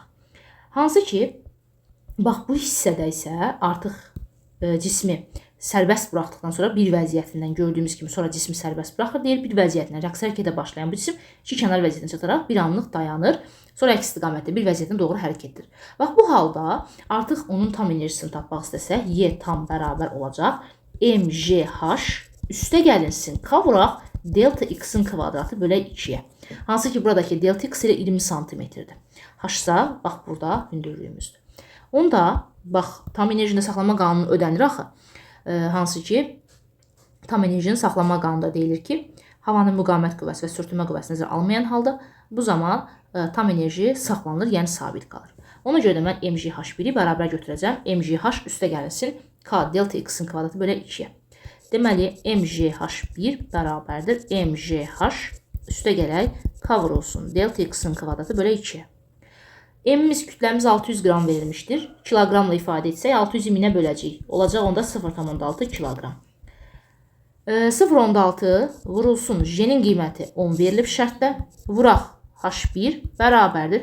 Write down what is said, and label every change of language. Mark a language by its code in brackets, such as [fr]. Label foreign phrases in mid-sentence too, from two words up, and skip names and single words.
[az] Hansı ki, bax bu hissədə isə artıq cismi sərbəst buraxdıqdan sonra bir vəziyyətindən gördüyümüz kimi sonra cismi sərbəst buraxır deyir. Bir vəziyyətindən rəqs hərəkətə başlayan bu cisim iki kənar vəziyyətinə çataraq bir anlıq dayanır. Sonra əks istiqamətdə bir vəziyyətinə doğru hərəkətdir. Bax bu halda artıq onun tam enerjisini tapmaq istəsək, Y tam bərabər olacaq mgh üstə gəlinsin K vuraq delta x-in kvadratı bölək 2-yə. Hansı ki, buradakı delta x ilə 20 sm-dir. H-sa, bax burada hündürlüyümüzdür. Onda, bax, tam enerjini saxlama qanunu ödənir axı. Hansı ki, tam enerjini saxlama qanunda deyilir ki, havanın müqavimət qüvvəsi və sürtünmə qüvvəsi nəzərə alınmayan halda bu zaman tam enerji saxlanılır, yəni sabit qalır. Ona görə də mən mgh1-i bərabər götürəcəm. mgh üstə gəlinsin k delta x-in kvadratı bölək 2-yə. Deməli, mgh1 bərabərdir mgh üstə gələk k vurulsun delta x-in kvadratı bölək 2-yə. M-imiz kütləmiz 600 qram verilmişdir. Kiloqramla ifadə etsək 600-i 1000-ə böləcəyik. Olacaq onda 0,6 kiloqram. 0,6 vurulsun J-nin qiyməti 10 verilib şərtdə. Vuraq H1 bərabərdir.